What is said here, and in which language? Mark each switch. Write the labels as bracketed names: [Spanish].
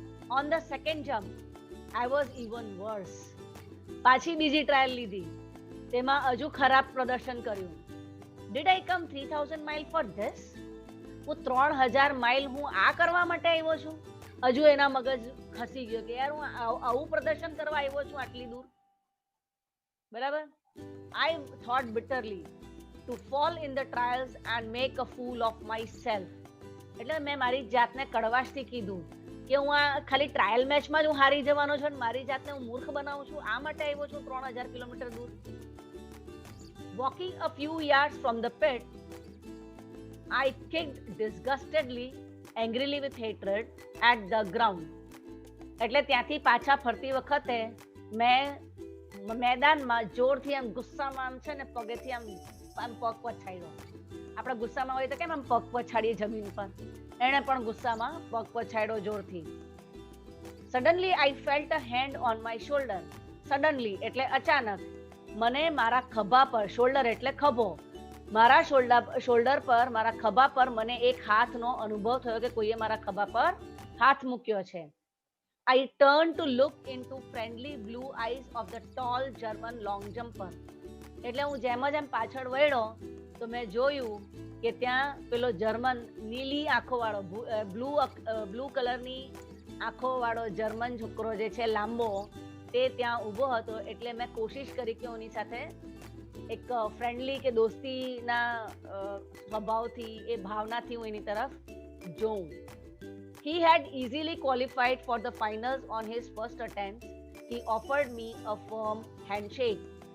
[English] On the second jump I was even worse. [Gujarati] પાછી બીજી trial લીધી, તેમાં હજુ ખરાબ પ્રદર્શન કર્યું. [English] Did I come 3000 mile for this? [Gujarati] હું 3000 માઇલ હું આ કરવા માટે આવ્યો છું? હજુ એના મગજ ખસી ગયો કે યાર હું આવું પ્રદર્શન કરવા આવ્યો છું આટલી દૂર. બરાબર? [English] I thought bitterly to fall in the trials and make a fool of myself. [Gujarati] એટલે મેં મારી જાતને કડવાશથી કીધું કે હું આ ખાલી ટ્રાયલ મેચમાં જ હું હારી જવાનો છું અને મારી જાતને હું મૂર્ખ બનાવું છું, આ માટે આવ્યો છું 3000 કિલોમીટર દૂર. [English] Walking a few yards from the pit, I kicked disgustedly, angrily with hatred at the ground. [Gujarati] એટલે ત્યાંથી પાછા ફરતી વખતે મેં મેદાનમાં જોરથી આમ ગુસ્સામાં આમ છે ને પગેથી આમ પગ પછાડ્યો. આપણે ગુસ્સામાં હોય તો કેમ આમ પગ પછાડીએ જમીન પર, એણે પણ ગુસ્સામાં પગ પછાડ્યો જોરથી. [English] Suddenly I felt a hand on my shoulder. Suddenly [Gujarati] એટલે અચાનક. મને મારા ખભા પર, શોલ્ડર એટલે ખભો, મારા શોલ્ડર પર, મારા ખભા પર મને એક હાથનો અનુભવ થયો કે કોઈએ મારા ખભા પર હાથ મૂક્યો છે. [English] I turned to look into friendly blue eyes of the tall German long jumper. [Gujarati] એટલે હું જેમ પાછળ વળ્યો તો મેં જોયું કે ત્યાં પેલો જર્મન નીલી આંખો વાળો બ્લુ કલરની આંખો વાળો જર્મન છોકરો જે છે લાંબો, તે ત્યાં ઊભો હતો. એટલે મેં કોશિશ કરી કે એની સાથે એક ફ્રેન્ડલી કે દોસ્તીના સ્વભાવથી, એ ભાવનાથી હું એની તરફ જોઉં. [English] He had easily qualified for the finals on his first attempt. He offered me a firm handshake.